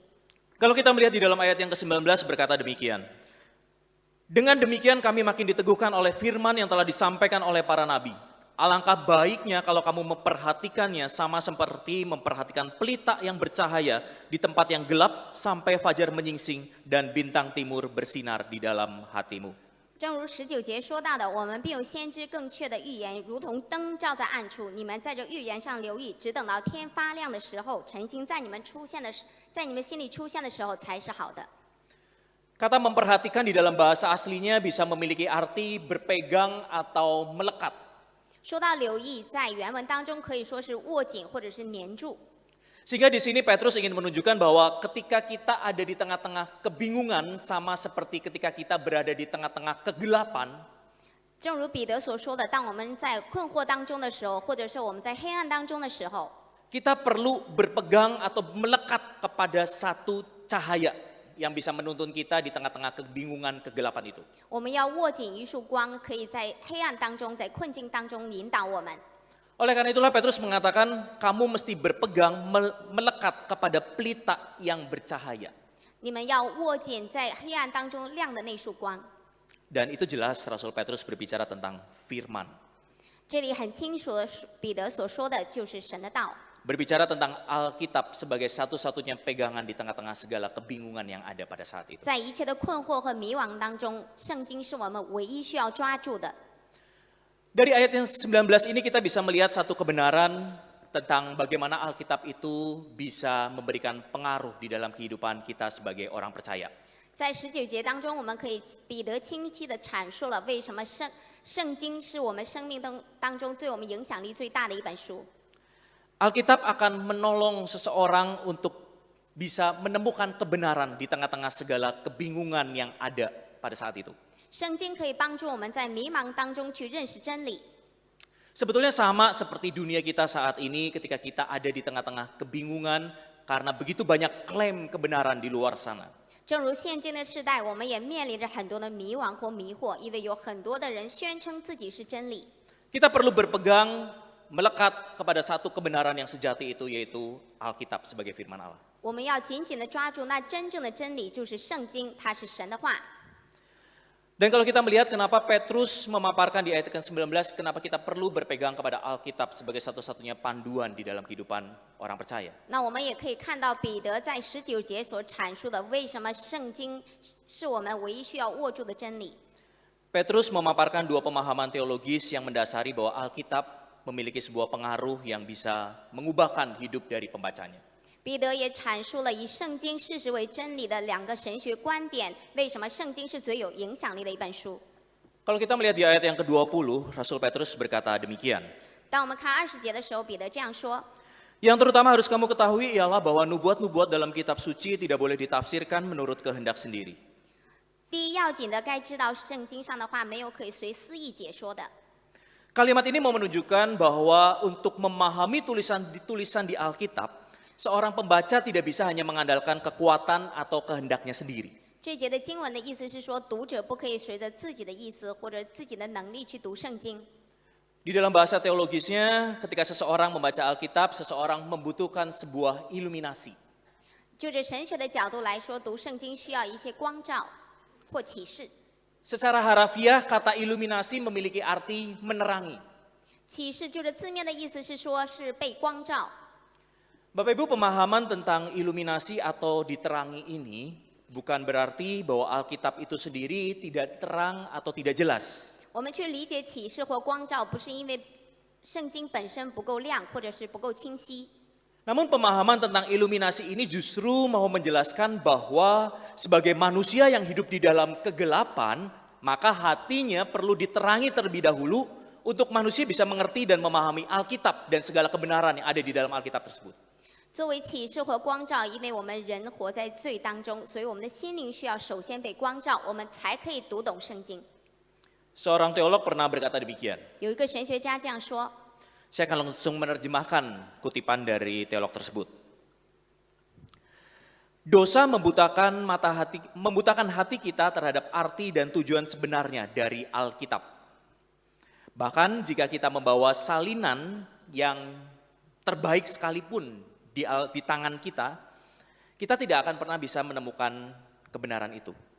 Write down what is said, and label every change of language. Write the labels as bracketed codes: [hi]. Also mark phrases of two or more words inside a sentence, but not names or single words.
[id] Kalau kita melihat di dalam ayat yang ke-19 berkata demikian. Dengan demikian kami makin diteguhkan oleh firman yang telah disampaikan oleh para nabi. Alangkah baiknya kalau kamu memperhatikannya sama seperti memperhatikan pelita yang bercahaya di tempat yang gelap sampai fajar menyingsing dan bintang timur bersinar di dalam hatimu. [zh] 正如19节说到的，我们并有先知更确的预言，如同灯照在暗处。你们在这预言上留意，只等到天发亮的时候，晨星在你们心里出现的时候才是好的。 [id] Kata memperhatikan di dalam bahasa aslinya bisa memiliki arti berpegang atau melekat. [zh] 说到留意，在原文当中可以说是握紧或者是黏住。 [id] Sehingga di sini Petrus ingin menunjukkan bahwa ketika kita ada di tengah-tengah kebingungan sama seperti ketika kita berada di tengah-tengah kegelapan, [zh] 正如彼得所说的，当我们在困惑当中的时候，或者是我们在黑暗当中的时候， [id] kita perlu berpegang atau melekat kepada satu cahaya yang bisa menuntun kita di tengah-tengah kebingungan kegelapan itu. [zh] 我们要握紧一束光，可以在黑暗当中，在困境当中引导我们。 [id] Oleh karena itulah Petrus mengatakan kamu mesti berpegang melekat kepada pelita yang bercahaya. [zh] 你们要握紧在黑暗当中亮的那束光。 [id] Dan itu jelas Rasul Petrus berbicara tentang firman. [zh] 这里很清楚的，彼得所说的就是神的道。 [id] Berbicara tentang Alkitab sebagai satu-satunya pegangan di tengah-tengah segala kebingungan yang ada pada saat itu. [zh] 在一切的困惑和迷惘当中，圣经是我们唯一需要抓住的。 [id] Dari ayat yang 19 ini kita bisa melihat satu kebenaran tentang bagaimana Alkitab itu bisa memberikan pengaruh di dalam kehidupan kita sebagai orang percaya. [zh] 在19节当中，我们可以彼得清晰的阐述了为什么圣经是我们生命当中对我们影响力最大的一本书。 [id] Alkitab akan menolong seseorang untuk bisa menemukan kebenaran di tengah-tengah segala kebingungan yang ada pada saat itu. [zh] 圣经可以帮助我们在迷茫当中去认识真理。 [id] Sebetulnya sama seperti dunia kita saat ini ketika kita ada di tengah-tengah kebingungan karena begitu banyak klaim kebenaran di luar sana. [zh] 正如现今的时代，我们也面临着很多的迷惘或迷惑，因为有很多的人宣称自己是真理。 [id] Kita perlu berpegang melekat kepada satu kebenaran yang sejati itu yaitu Alkitab sebagai firman Allah. [zh] 我们要紧紧的抓住那真正的真理，就是圣经，它是神的话。 [id] Dan kalau kita melihat kenapa Petrus memaparkan di ayat ke-19, kenapa kita perlu berpegang kepada Alkitab sebagai satu-satunya panduan di dalam kehidupan orang percaya. [zh] 那我们也可以看到彼得在19节所阐述的，为什么圣经是我们唯一需要握住的真理。 [id] Petrus memaparkan dua pemahaman teologis yang mendasari bahwa Alkitab memiliki sebuah pengaruh yang bisa mengubahkan hidup dari pembacanya. [zh] 彼得也阐述了以圣经事实为真理的两个神学观点，为什么圣经是最有影响力的一本书。 [id] Kalau kita melihat di ayat yang ke-20, Rasul Petrus berkata demikian. [zh] 当我们看20节的时候，彼得这样说： [id] Yang terutama harus kamu ketahui ialah bahwa nubuat-nubuat dalam kitab suci tidak boleh ditafsirkan menurut kehendak sendiri. [zh] 第一要紧的，该知道圣经上的话没有可以随私意解说的。 [id] Kalimat ini mau menunjukkan bahwa untuk memahami tulisan di Alkitab, seorang pembaca tidak bisa hanya mengandalkan kekuatan atau kehendaknya sendiri. [zh] 这节的经文的意思是说，读者不可以随着自己的意思或者自己的能力去读圣经。 [id] Di dalam bahasa teologisnya, ketika seseorang membaca Alkitab, seseorang membutuhkan sebuah iluminasi. [zh] 就着神学的角度来说，读圣经需要一些光照或启示。 [id] Secara harafiah, kata iluminasi memiliki arti menerangi. [zh] 启示就着字面的意思是说，是被光照。 [id] Bapak Ibu, pemahaman tentang iluminasi atau diterangi ini bukan berarti bahwa Alkitab itu sendiri tidak terang atau tidak jelas. [zh] 我们去理解启示或光照，不是因为圣经本身不够亮，或者是不够清晰。 [id] Namun pemahaman tentang iluminasi ini justru mau menjelaskan bahwa sebagai manusia yang hidup di dalam kegelapan, maka hatinya perlu diterangi terlebih dahulu untuk manusia bisa mengerti dan memahami Alkitab dan segala kebenaran yang ada di dalam Alkitab tersebut. [zh] 作为启示和光照，因为我们人活在罪当中，所以我们的心灵需要首先被光照，我们才可以读懂圣经。 [id] Seorang teolog pernah berkata demikian. [zh] 有一个神学家这样说。 [id] Saya akan langsung menerjemahkan kutipan dari teolog tersebut. Dosa membutakan hati kita terhadap arti dan tujuan sebenarnya dari Alkitab. Bahkan jika kita membawa salinan yang terbaik sekalipun di tangan kita, kita tidak akan pernah bisa menemukan kebenaran itu.